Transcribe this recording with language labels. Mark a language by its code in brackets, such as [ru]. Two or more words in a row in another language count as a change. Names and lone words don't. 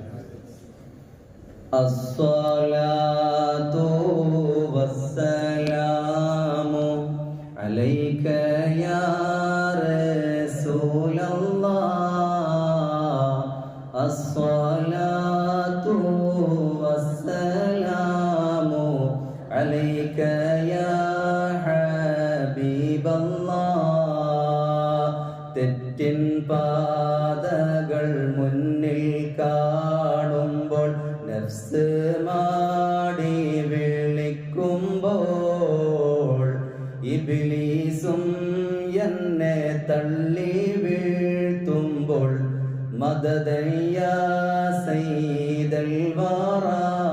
[ar] الصلاة والسلام عليك يا رسول الله. الصلاة والسلام عليك يا حبيب الله. [ml] തെറ്റിൻ പാതകൾ മുന്നിൽ കാണുമ്പോൾ നഫ്സ് മാടി വിളിക്കുമ്പോൾ ഇബ്ലീസും എന്നെ തള്ളി വീഴ്ത്തുമ്പോൾ [ar] مددا يا سيد الورى.